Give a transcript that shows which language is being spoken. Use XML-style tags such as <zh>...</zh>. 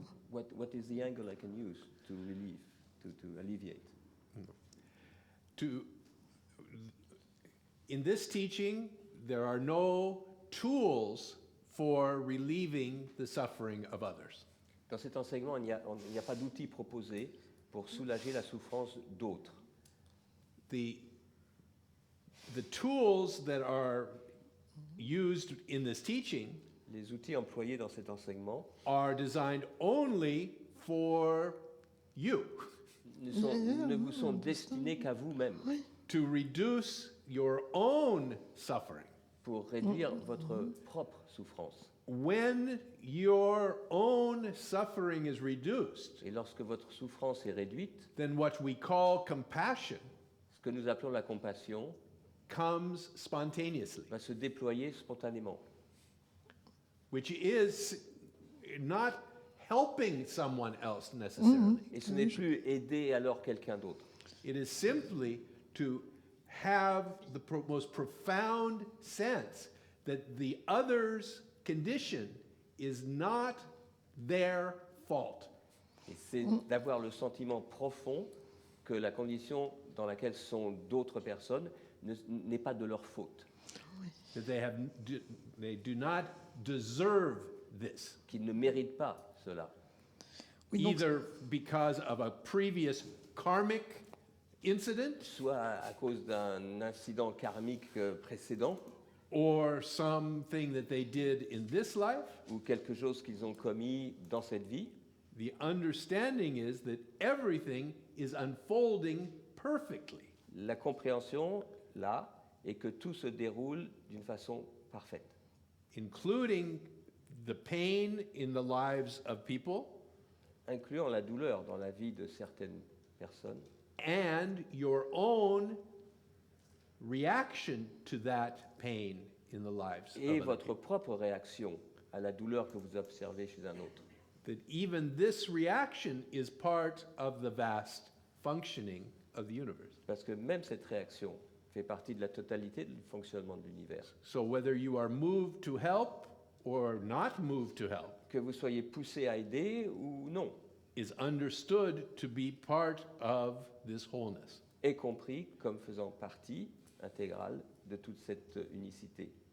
<en>What is the angle I can use to relieve, to alleviate? In this teaching, there are no tools for relieving the suffering of others.</en> <fr>Dans cet enseignement, il n'y a pas d'outil proposé pour soulager la souffrance d'autres.</fr> <en>The tools that are used in this teaching</en> <fr>Les outils employés dans cet enseignement</fr> <en>are designed only for you,</en> <fr>ne vous sont destinés qu'à vous-même,</fr> <en>to reduce your own suffering.</en> <fr>pour réduire votre propre souffrance.</fr> <en>When your own suffering is reduced,</en> <fr>Et lorsque votre souffrance est réduite,</fr> <en>then what we call compassion</en> <fr>ce que nous appelons la compassion</fr> <en>comes spontaneously,</en> <fr>va se déployer spontanément.</fr> <en>which is not helping someone else necessarily.</en> <fr>Et ce n'est plus aider alors quelqu'un d'autre.</fr> <en>It is simply to have the most profound sense that the other's condition is not their fault.</en> <fr>Et c'est d'avoir le sentiment profond que la condition dans laquelle sont d'autres personnes n'est pas de leur faute,</fr> <en>That they do not deserve this,</en> <fr>qu'ils ne méritent pas cela, Oui, donc,</fr> <en>either because of a previous karmic incident</en> <fr>soit à cause d'un incident karmique précédent</fr> <en>or something that they did in this life.</en> <fr>ou quelque chose qu'ils ont commis dans cette vie.</fr> <en>The understanding is that everything is unfolding perfectly.</en> <fr>La compréhension, là, est que tout se déroule d'une façon parfaite,</fr> <en>Including the pain in the lives of people</en> <fr>incluant la douleur dans la vie de certaines personnes</fr> <en>and your own reaction to that pain in the lives</en> <fr>et</fr> <en>of other</en> <fr>votre</fr> <en>people.</en> <fr>propre réaction à la douleur que vous observez chez un autre.</fr> <en>that even this reaction is part of the vast functioning of the universe.</en> <fr>Parce que même cette réaction fait partie de la totalité du fonctionnement de l'univers.</fr> <en>So whether you are moved to help or not moved to help</en> <fr>Que vous soyez poussé à aider ou non,</fr> <en>is understood to be part of this wholeness.</en> <fr>est compris comme faisant partie intégrale de toute cette unicité.</fr>